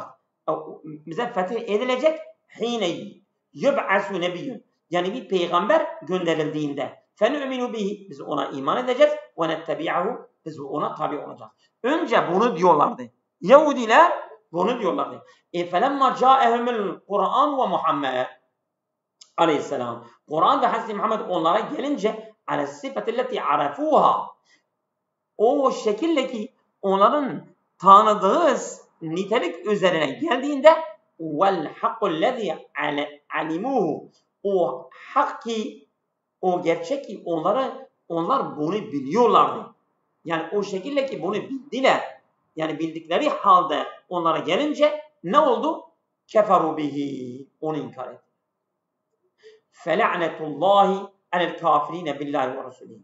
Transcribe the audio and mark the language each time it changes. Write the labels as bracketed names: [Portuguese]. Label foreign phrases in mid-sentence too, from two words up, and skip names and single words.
[Turkish] Bize fetih edilecek [Arabic] حين يبعث نبي. [Turkish] Yani bir peygamber gönderildiğinde [Arabic] فنؤمن به. [Turkish] Biz ona iman edeceğiz. [Arabic] ونتبعه. [Turkish] Biz ona tabi olacağız. Önce bunu diyorlardı. Yahudiler bunu diyorlardı. [Arabic] فَلَمَّا جَاءَهُمُ الْقُرْآنُ وَمُحَمَّدٍ aleyhisselam. [Turkish] Kur'an ve Hazreti Muhammed onlara gelince [Arabic] عَلَى الصِّفَةِ الَّتِي عَرَفُوهَا. [Turkish] O şekilde ki onların tanıdığı nitelik üzerine geldiğinde [Arabic] وَالْحَقُّ الَّذِي عَلِمُوهُ. [Turkish] O hak ki, o gerçek ki onlar bunu biliyorlardı. Yani o şekilde ki bunu bildiler. Yani bildikleri halde onlara gelince ne oldu? [Arabic] كفروا به. [Turkish] Onu inkar etti. [Arabic] فلعنة الله على الكافرين بالله ورسوله.